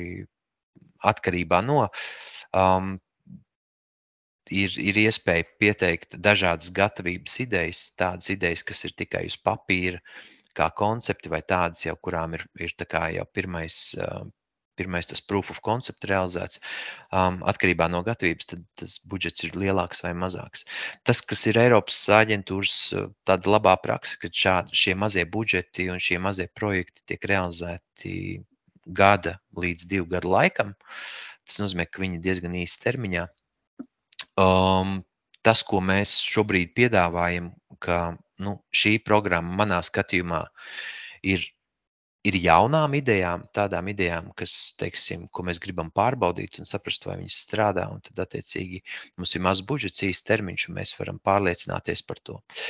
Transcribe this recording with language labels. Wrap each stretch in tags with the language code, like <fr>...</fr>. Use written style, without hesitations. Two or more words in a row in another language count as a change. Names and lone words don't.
<lv>Atkarībā no ir iespēja pieteikt dažādas gatavības idejas, tādas idejas, kas ir tikai uz papīra, kā koncepti, vai tādas jau, kurām ir tā kā jau pirmais tas</lv> <en>proof of concept</en> <lv>realizēts. Atkarībā no gatavības, tad tas budžets ir lielāks vai mazāks. Tas, kas ir Eiropas aģentūras tāda labā praksa, kad šie mazie budžeti un šie mazie projekti tiek realizēti gada līdz 2 gadu laikam. Tas nozīmē, ka viņi diezgan īsti termiņā. Tas, ko mēs šobrīd piedāvājam, ka šī programma manā skatījumā ir jaunām idejām, tādām idejām, kas, teiksim, ko mēs gribam pārbaudīt un saprast, vai viņas strādā, un tad attiecīgi mums ir maz budžets, īsts termiņš, un mēs varam pārliecināties par to.</lv>